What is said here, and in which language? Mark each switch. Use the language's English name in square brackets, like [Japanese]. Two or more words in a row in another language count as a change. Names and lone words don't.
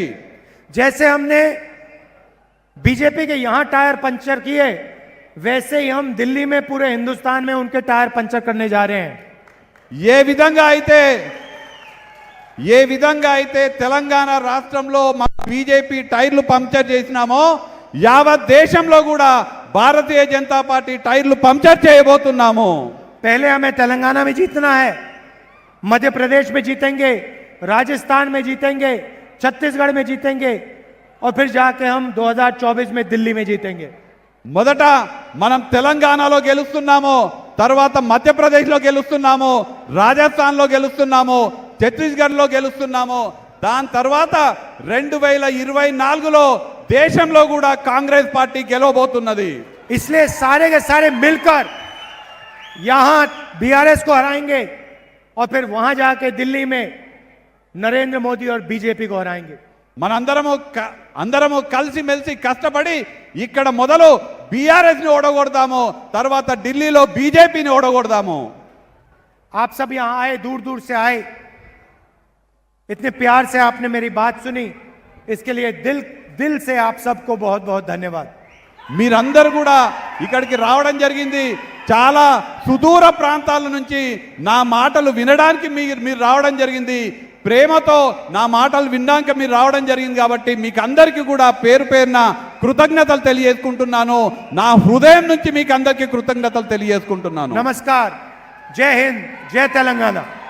[Hindi] जैसे हमने बीजेपी के यहां टायर पंचर किए, वैसे ही हम दिल्ली में पूरे हिंदुस्तान में उनके टायर पंचर करने जा रहे हैं। [Telugu] ఏ విధంగా అయితే తెలంగాణ రాష్ట్రంలో మన బీజేపీ టైర్లు పంక్చర్ చేసినామో యావత్ దేశంలో కూడా భారతీయ జనతా పార్టీ టైర్లు పంక్చర్ చేయబోతున్నాము. [Hindi] पहले हमें तेलंगाना में जीतना है, मध्य प्रदेश में जीतेंगे, राजस्थान में जीतेंगे, छत्तीसगढ़ में जीतेंगे और फिर जाके हम 2024 में दिल्ली में जीतेंगे। [Telugu] మొదట మనం తెలంగాణలో గెలుస్తున్నాము, తర్వాత మధ్యప్రదేశ్లో గెలుస్తున్నాము, రాజస్థాన్లో గెలుస్తున్నాము, ఛత్తీస్గఢ్లో గెలుస్తున్నాము. దాని తర్వాత 2024లో దేశంలో కూడా కాంగ్రెస్ పార్టీ గెలవబోతున్నది. [Hindi] इसलिए सारे के सारे मिलकर यहां बीआरएस को हराएंगे और फिर वहां जाके दिल्ली में नरेंद्र मोदी और बीजेपी को हराएंगे. [Telugu] అందరము కలిసి మెలిసి కష్టపడి ఇక్కడ మొదలు బీఆర్ఎస్ ని ఓడగొడదాము, తర్వాత ఢిల్లీలో బీజేపీని ఓడగొడదాము. [Hindi] आप सब यहां आए, दूर दूर से आए, इतने प्यार से आपने मेरी बात सुनी, इसके लिए दिल से आप सबको बहुत बहुत धन्यवाद. [Telugu] మీరందరూ కూడా ఇక్కడికి రావడం జరిగింది. చాలా సుదూర ప్రాంతాల నుంచి నా మాటలు వినడానికి మీరు రావడం జరిగింది. ప్రేమతో నా మాటలు విన్నాక మీరు రావడం జరిగింది కాబట్టి మీకు అందరికీ కూడా పేరు పేరున కృతజ్ఞతలు తెలియజేసుకుంటున్నాను. నా హృదయం నుంచి మీకు అందరికీ కృతజ్ఞతలు తెలియజేసుకుంటున్నాను. [Hindi] नमस्कार, जय हिंद, जय तेलंगाना.